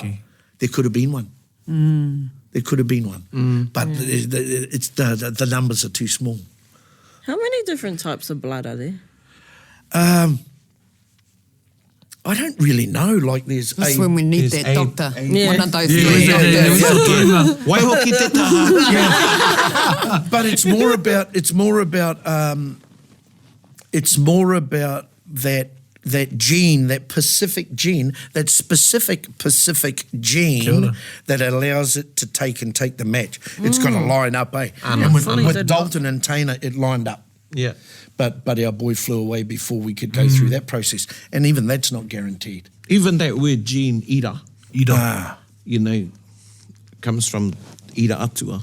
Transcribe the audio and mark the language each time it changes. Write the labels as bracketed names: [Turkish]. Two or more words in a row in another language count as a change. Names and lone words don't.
[English] There could have been one. There could have been one. But it's the numbers are too small. How many different types of blood are there? I don't really know. Like there's That's when we need that doctor. Yeah. One of those Yeah, three doctors. [Māori] Wai hoki te taha. [English] but it's more about that gene, that Pacific gene, that specific Pacific Kia gene ora. that allows it to take the match. It's got to line up, eh? And Fully with did Dalton and Taina, it lined up. Yeah. But our boy flew away before we could go through that process, and even that's not guaranteed. Even that word gene, ira, you know, comes from [Māori] ira atua.